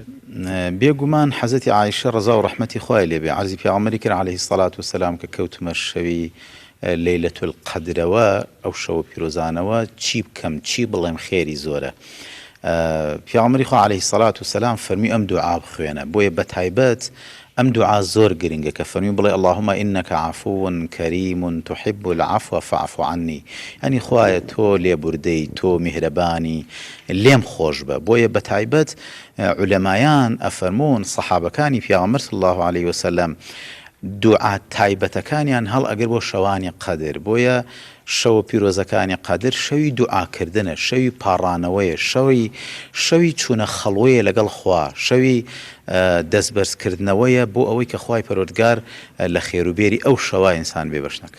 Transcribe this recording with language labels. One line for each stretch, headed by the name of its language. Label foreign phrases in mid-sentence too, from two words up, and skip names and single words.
Central Kurdish: بێگومان حەزەتی عایشە ڕەزا و ڕەحمەتی خوای لێبێ عەرزی پێغەمبەری کرد
Arabic: عەلەیهی سەڵات وسەلام
Central Kurdish: کە کەوتمە شەوی لەیلەتول قەدرەوە، ئەو شەوە پیرۆزانەوە چی بکەم چی بڵێم خێری زۆرە. پیامبەری خوا
Arabic: عەلەیهی سەڵات وسەلام
Central Kurdish: فەرمی ئەم دوعا بخوێنە. بۆیە بە تایبەت ئەم دوعا زۆر گرنگە کە فەرمی بڵێ
Arabic: اللهم إنك عفو كريم تحب العفو فاعف عني.
Central Kurdish: ینی خوایە تۆ لێبوردەی، تۆ میهرەبانی، لێم خۆش بە. بۆیە بە تایبەت عولەمایان ئەفەرمون سەحابەکانی پیامبەر
Arabic: صلی الله عليه وسلم
Central Kurdish: دوعا تایبەتەکانیان هەڵ ئەگر بۆ شەوانی قەدر. بۆیە شەوە پیرۆزەکانی قەدر شەوی دوعاکردنە، شەوی پاڕانەوەیە، شەوی چوونە خەڵوەیە لەگەڵ خوا، شەوی دەستبەرزکردنەوەیە بۆ ئەوەی کە خوای پەروەردگار لە خێروبێری ئەو شەوە ئینسان بێبەش نەکە.